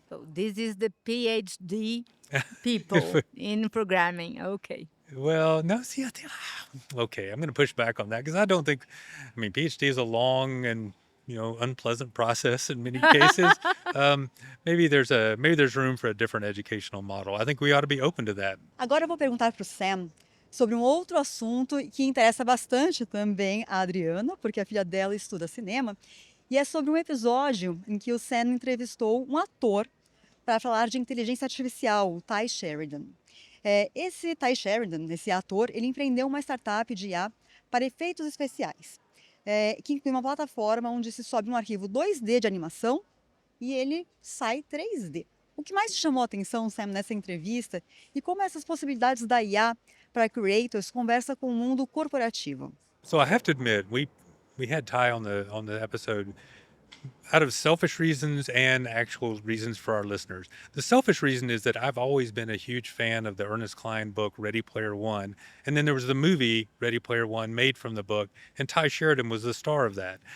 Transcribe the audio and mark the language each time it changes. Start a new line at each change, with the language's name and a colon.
English: So this is the PhD people in programming. Okay. Well, no, see, I think, okay, I'm going to push back on that because I don't think, PhD is a long and, unpleasant process in many cases. Maybe there's room for a different educational model. I think we ought to be open to that.
Portuguese: Agora eu vou perguntar para o Sam sobre um outro assunto que interessa bastante também a Adriana, porque a filha dela estuda cinema, e é sobre um episódio em que o Sam entrevistou um ator para falar de inteligência artificial, o Ty Sheridan. Esse Ty Sheridan, esse ator, ele empreendeu uma startup de IA para efeitos especiais, que inclui uma plataforma onde se sobe um arquivo 2D de animação e ele sai 3D. O que mais te chamou a atenção, Sam, nessa entrevista e como essas possibilidades da IA para creators conversa com o mundo corporativo?
English: So I have to admit, we had Ty on the episode out of selfish reasons and actual reasons for our listeners. The selfish reason is that I've always been a huge fan of the Ernest Cline book, Ready Player One. And then there was the movie, Ready Player One, made from the book, and Ty Sheridan was the star of that.